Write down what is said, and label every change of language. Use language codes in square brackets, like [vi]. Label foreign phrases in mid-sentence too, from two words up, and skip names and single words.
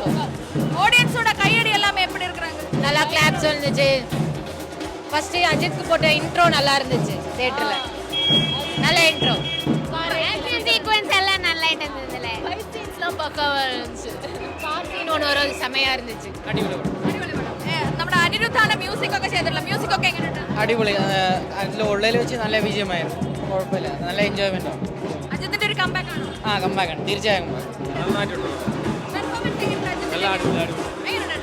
[ta] ஆடியன்ஸோட கையடி எல்லாமே எப்படி இருக்காங்க? நல்லா கிளாப்ஸ் இருந்துச்சு. ஃபர்ஸ்ட் அஜித்க்கு போட்ட இன்ட்ரோ நல்லா இருந்துச்சு தியேட்டர்ல. நல்ல இன்ட்ரோ. [en] action sequence [ta] எல்லாம் நல்லா இருந்ததுல. [en] fight scenes [ta] பக்காவா இருந்துச்சு. கார் சீன் ஒன்று ஒரு செமையா இருந்துச்சு. [ml] അടിപൊളി നമ്മുടെ അനിരുദ്ധാണ് മ്യൂസിക് ഒക്കെ ചെയ്തിട്ടുള്ള. മ്യൂസിക് ഒക്കെ എങ്ങനെയുണ്ട്? അടിപൊളി. അതിൽ ഉള്ളതിൽ വെച്ച് നല്ല വിജയമായിരുന്നു. കുഴപ്പമില്ല, നല്ല എൻജോയ്മെന്റ് ആണ്. അജിത്തിന്റെ ഒരു കംബാക്ക് ആണോ? കമ്പാക്ക് ആണ്, തീർച്ചയായും പെർഫോമൻസ് എങ്ങനെയുണ്ട് അജിത്തിന്റെ? എങ്ങനെയുണ്ട്?